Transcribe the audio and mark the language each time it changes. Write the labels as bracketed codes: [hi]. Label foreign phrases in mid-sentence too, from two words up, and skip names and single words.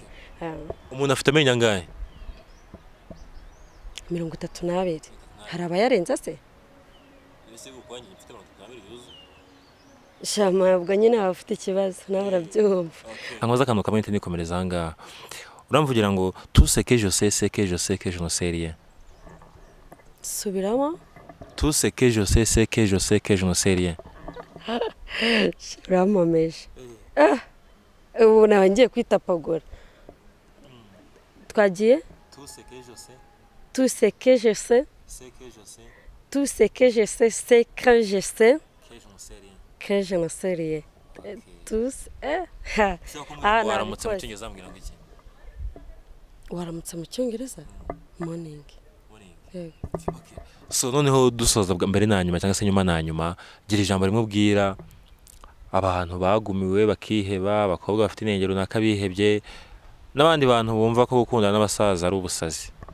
[rw] Umuntu afite amenyo angahe? 32. Hari abayarenza se? Ese gukwanye mfite 32 yuzu. Shama ubwo nyine bafite ikibazo nawe urabyumva. Ankoza akantu kamwe nikomereza ahangaha. Uramvugira ngo [fr] tout ce que je sais c'est que je sais que je ne sais rien. [rw] Subiramo? [fr] Tout ce que je sais c'est que je sais que je ne sais rien. [rw] Uramomeje. Ubu nawe ngiye kwitapagura. Twagiye? [fr] Tout ce que je sais. Tout ce que je sais. C'est que je sais. Tout ce que je sais c'est que je sais. Que je ne sais rien. Que je ne sais rien. Tous [rw] Waramutse mu cyongereza ambwira ngo iki? waramutse mu cyongereza morning. So noneho dusoza bwa mbere na nyuma cyangwa se nyuma na nyuma, gira ijambo rimwe ubwira abantu bagumiwe bakiheba, abakobwa bafite intenge runaka bihebye, n'abandi bantu bumva ko gukundana n'abasaza ari ubusazi.